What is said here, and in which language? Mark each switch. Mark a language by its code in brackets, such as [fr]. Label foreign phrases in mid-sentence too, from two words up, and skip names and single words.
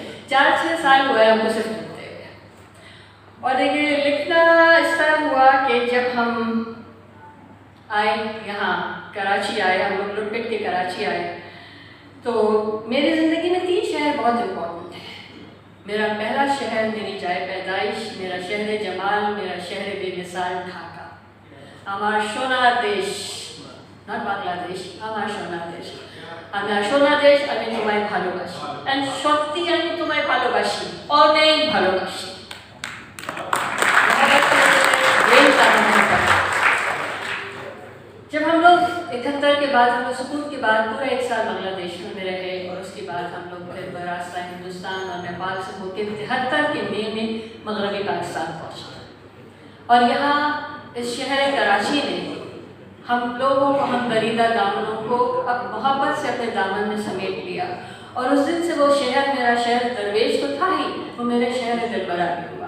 [ur] 4-6 سال ہوا ہے ہم کو صرف لکھتے ہوئے، اور دیکھیے لکھنا اس طرح ہوا کہ جب ہم آئے یہاں کراچی آئے، ہم لوگ لٹ پٹ کے کراچی آئے، تو میری زندگی میں 3 شہر بہت امپورٹنٹ ہیں۔ میرا پہلا شہر میری جائے پیدائش، میرا شہر جمال، میرا شہر بے مثال ڈھاکہ، [bn] আমার সোনার দেশ, not বাংলাদেশ, আমার সোনার দেশ। আমার সোনার দেশ, আমি তোমায় ভালোবাসি, and সত্যি আমি তোমায় ভালোবাসি, অনেক ভালোবাসি। [ur] جب ہم لوگ 71 کے بعد، ہم لوگ سکون کے بعد پورا 1 سال بنگلہ دیش میں رہے، اور اس کے بعد ہم لوگ پھر براستہ ہندوستان اور نیپال سے ہو کر 73 کے مئی میں مغربی پاکستان پہنچے، اور یہاں اس شہر کراچی نے ہم لوگوں کو، ہم دریدہ دامنوں کو اب محبت سے اپنے دامن میں سمیٹ لیا، اور اس دن سے وہ شہر، میرا شہر درویش تو تھا ہی، وہ میرے شہر دلبرا بھی ہوا.